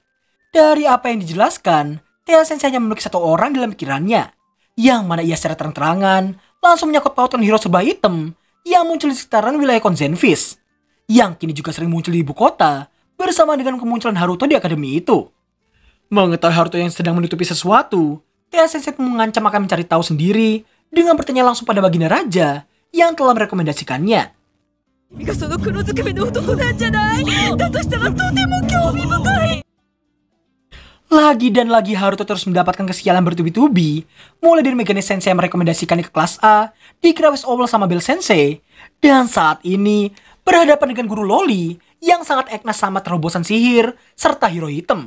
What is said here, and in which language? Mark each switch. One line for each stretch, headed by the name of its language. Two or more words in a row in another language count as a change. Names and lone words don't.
Indonesian: Dari apa yang dijelaskan, Tea Sensei hanya memiliki satu orang dalam pikirannya, yang mana ia secara terang-terangan langsung menyangkut pautkan hero serba hitam yang muncul di sekitaran wilayah Konzenfis, yang kini juga sering muncul di ibu kota bersama dengan kemunculan Haruto di akademi itu. Mengetahui Haruto yang sedang menutupi sesuatu, Tea Sensei pun mengancam akan mencari tahu sendiri dengan bertanya langsung pada Baginda Raja yang telah merekomendasikannya.
Japanese: 君がその黒ずくめの男なんじゃない？だとしたらとても興味深い。
Indonesian: Lagi dan lagi Haruto terus mendapatkan kesialan bertubi-tubi. Mulai dari Megane Sensei yang merekomendasikannya ke kelas A, dikira wes obel sama Bell Sensei. Dan saat ini, berhadapan dengan guru Loli yang sangat eknas sama terobosan sihir, serta hero hitam.